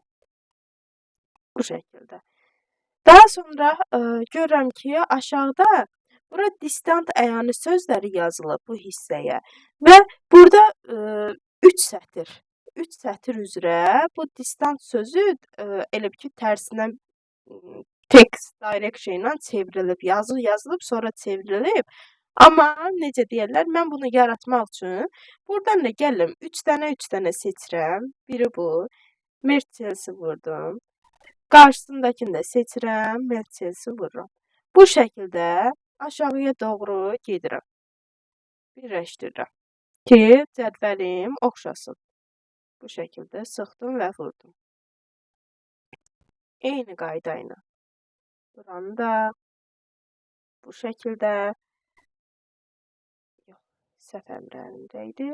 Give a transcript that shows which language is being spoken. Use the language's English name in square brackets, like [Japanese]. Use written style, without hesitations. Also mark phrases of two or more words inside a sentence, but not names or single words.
[Azerbaijani] Bu şəkildə. Daha sonra görürəm ki, aşağıda bura distant əyani sözləri yazılıb bu hissəyə və burada 3 sətir. 3 sətir üzrə bu distant sözü elə ki, tərsinə [English] text direction [Azerbaijani] ilə çevrilib, yazı yazılıb, sonra çevrilib. Amma necə deyirlər, mən bunu yaratmaq üçün buradan da gəlirəm, 3 dənə seçirəm. Biri bu, [English] merge cells- [Azerbaijani] i vurdum. Qarşısındakini də seçirəm, [English] merge cells- [Azerbaijani] i vururam. Bu şəkildə aşağıya doğru gedirəm. Birləşdirirəm ki, cədvəlim oxşasın. Bu şəkildə sıxdım və vurdum. Eyni qayda ilə. Buranı da bu şəkildə, yox, səhv əmrlərində idi.